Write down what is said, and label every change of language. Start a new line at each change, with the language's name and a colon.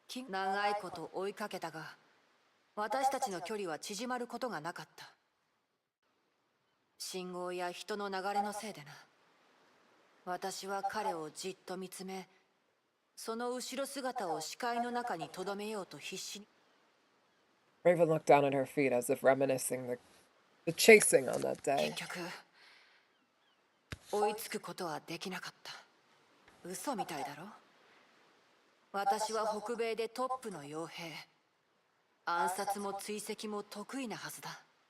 Japanese: 長いこと追いかけたが、私たちの距離は縮まることがなかった。信号や人の流れのせいでな。私は彼をじっと見つめ、その後ろ姿を視界の中に留めようと必死に。
English: Raven looked down at her feet as if reminiscing the chasing on that day.
Japanese: 結局追いつくことはできなかった。嘘みたいだろ。私は北米でトップの傭兵。暗殺も追跡も得意なはずだ。